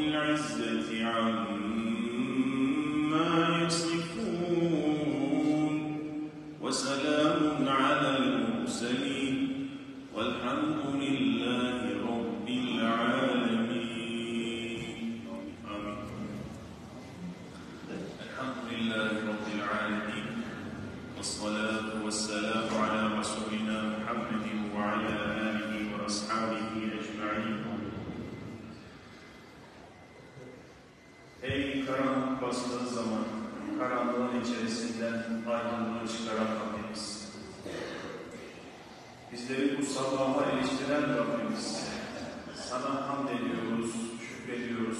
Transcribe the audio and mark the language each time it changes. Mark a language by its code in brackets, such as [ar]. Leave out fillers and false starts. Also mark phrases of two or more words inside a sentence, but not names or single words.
[ar] العزة عما يصفون وسلام على المرسلين والحمد لله رب العالمين. آمين. الحمد لله رب العالمين والصلاة والسلام على رسولنا محمد وعلى آله وأصحابه أجمعين. [tr] Ey karanlık bastığı zaman, karanlığın içerisinden aydınlığı çıkaran Rabbimiz. Bizleri bu sabaha eriştiren Rabbimiz. Sana hamd ediyoruz, şükrediyoruz.